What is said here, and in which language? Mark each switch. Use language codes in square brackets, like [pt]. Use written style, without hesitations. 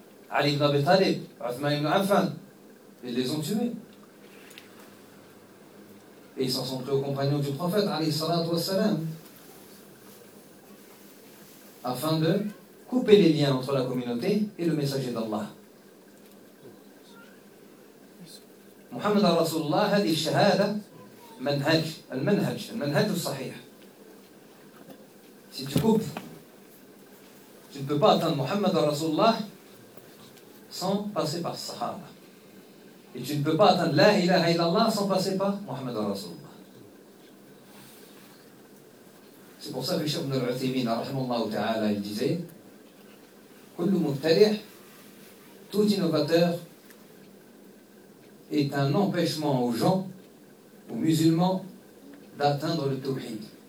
[fr] Ali ibn Abi Talib, Uthman ibn Affan, ils les ont tués. Et ils s'en sont pris aux compagnons du prophète, alayhi salatu wassalam, afin de couper les liens entre la communauté et le messager d'Allah. [ar] محمد رسول الله هذه الشهادة منهج المنهج المنهج الصحيح. [fr] Si tu coupes, tu ne peux pas atteindre محمد رسول الله sans passer par الصحابة. Et tu ne peux pas atteindre لا إله إلا الله sans passer par محمد رسول الله. C'est pour ça que الشيخ ابن العثيمين رحمه الله تعالى il disait كل مبتدع tout innovateur est un empêchement aux gens, aux musulmans, d'atteindre le tawhid.